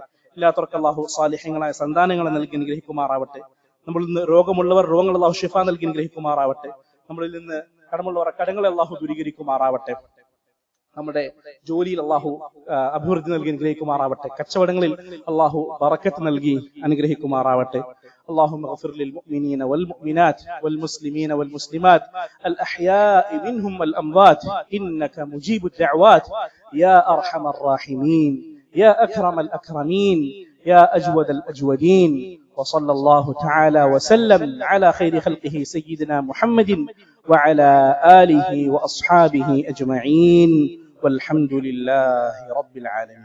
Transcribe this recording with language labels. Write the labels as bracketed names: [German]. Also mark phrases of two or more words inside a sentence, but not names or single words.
[Malayalam] ഇല്ലാത്തവർക്ക് അള്ളാഹു സാലിഹ്യങ്ങളായ സന്താനങ്ങളെ നൽകി അനുഗ്രഹിക്കുമാറാവട്ടെ. നമ്മളിൽ നിന്ന് രോഗമുള്ളവർ രോഗങ്ങൾ അള്ളാഹു ഷിഫ നൽകി അനുഗ്രഹിക്കുമാറാവട്ടെ. നമ്മളിൽ നിന്ന് കടമുള്ളവർ കടങ്ങളെ അള്ളാഹു ദൂരീകരിക്കുമാറാവട്ടെ. നമ്മുടെ ജോലിയിൽ അള്ളാഹു അഭിവൃദ്ധി നൽകി അനുഗ്രഹിക്കുമാറാവട്ടെ. കച്ചവടങ്ങളിൽ അള്ളാഹു ബറക്കത്ത് നൽകി അനുഗ്രഹിക്കുമാറാവട്ടെ. [Arabic] اللهم اغفر للمؤمنين والمؤمنات والمسلمين والمسلمات الأحياء منهم والأموات إنك مجيب الدعوات يا أرحم الراحمين يا أكرم الأكرمين يا أجود الأجودين. وصلى الله تعالى وسلم على خير خلقه سيدنا محمد وعلى آله وأصحابه أجمعين والحمد لله رب العالمين.